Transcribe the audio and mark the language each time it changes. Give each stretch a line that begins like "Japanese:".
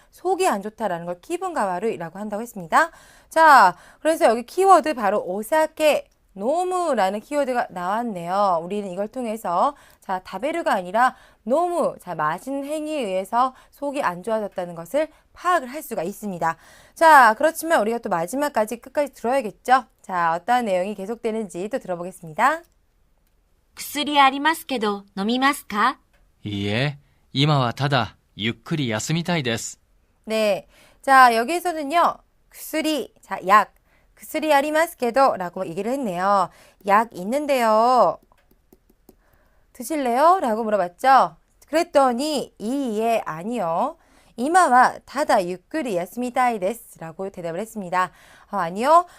Korean: 속이 안 좋다라는 걸 기분가 와르이라고 한다고 했습니다. 자, 그래서 여기 키워드 바로 오사케 노무라는 키워드가 나왔네요. 우리는 이걸 통해서 자, 다베르가 아니라 노무, 자, 마신 행위에 의해서 속이 안 좋아졌다는 것을 파악을 할 수가 있습니다. 자, 그렇지만 우리가 또 마지막까지 끝까지 들어야겠죠? 자, 어떠한 내용이 계속되는지 또 들어보겠습니다.
Japanese: 薬ありますけど、飲みますかいいえ、今はただゆっくり休みたいです。
Korean: 네. 자, 여기에서는요,薬, 자, 약,
Japanese: 薬ありますけど
Korean: 라고 얘기를 했네요. 약 있는데요. 드실래요? 라고 물어봤죠. 그랬더니 이에 아니요.
Japanese: 이마와 다다 유쿠리 야스미타이 데스
Korean: 라고 대답을 했습니다. 아니요.